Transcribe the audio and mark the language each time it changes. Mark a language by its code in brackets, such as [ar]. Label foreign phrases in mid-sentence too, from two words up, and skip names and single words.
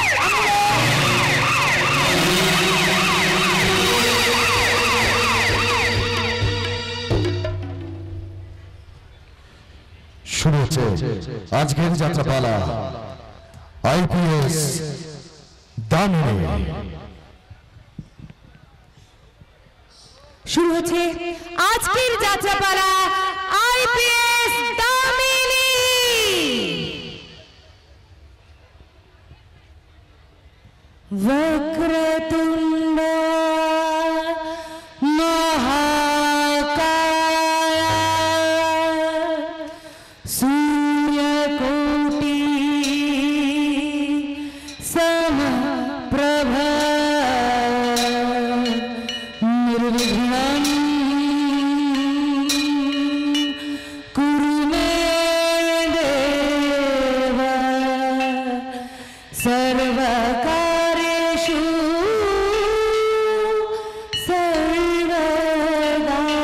[bn] শুরু হচ্ছে আজকের যাত্রাপালা আইপিএস দামিনী। শুরু হচ্ছে আজকের যাত্রাপালা আইপিএস দামিনী। [sa] वक्रतुंड महाकाय सूर्यकोटि समप्रभ निर्विघ्नं कुरु मे देव सर्वकार्येषु सर्वदा।